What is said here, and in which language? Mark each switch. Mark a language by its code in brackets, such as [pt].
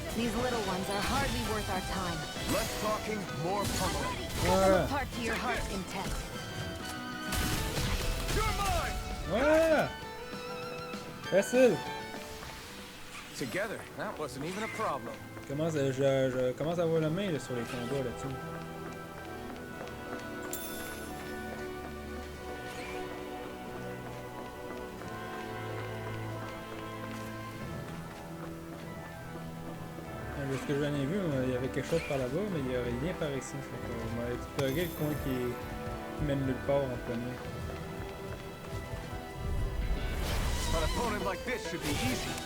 [en] These little ones are hardly worth our time. Less talking, more pummeling. [fr] Voilà. [en] Part to your heart's content. You're mine! [fr] Voilà! Facile! [en] Together, that wasn't even a problem. [fr] Je commence à avoir la main là, sur les combats là-dessus. De ce que j'en ai vu, il y avait quelque chose par là-bas, mais il n'y a rien par ici. On m'a exploré le coin qui mène nulle part en premier. [en] An opponent like this should be easy.